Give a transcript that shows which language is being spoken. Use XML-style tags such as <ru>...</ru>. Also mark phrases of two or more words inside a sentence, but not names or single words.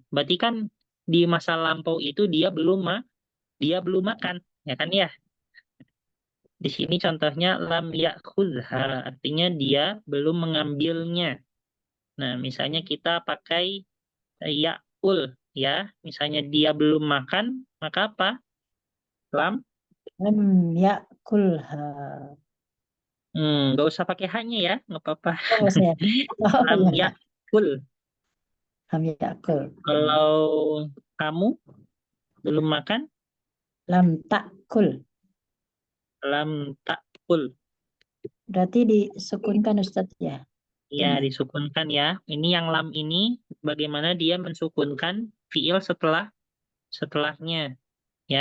<id>Berarti kan di masa lampau itu dia belum makan, ya kan ya? Di sini contohnya</id> <ar>لم يأخذها,</ar> <id>artinya dia belum mengambilnya. Nah, misalnya kita pakai ya'kul, ya. Misalnya dia belum makan, maka apa? Lam?</id> <ar>لم يأكلها.</ar> <id>Nggak usah pakai haknya ya, nggak apa-apa. Oh saya. Oh Lam ya. ya'kul.</id> <ar>لم يأكل.</ar> <id>Kalau kamu belum makan,</id> <ar>لم تأكل. لم تأكل.</ar> <id>Berarti disukunkan Ustaz ya. Ya, Itunya. disukunkan ya. Ini yang lam ini bagaimana dia mensukunkan fiil setelahnya, ya.</id>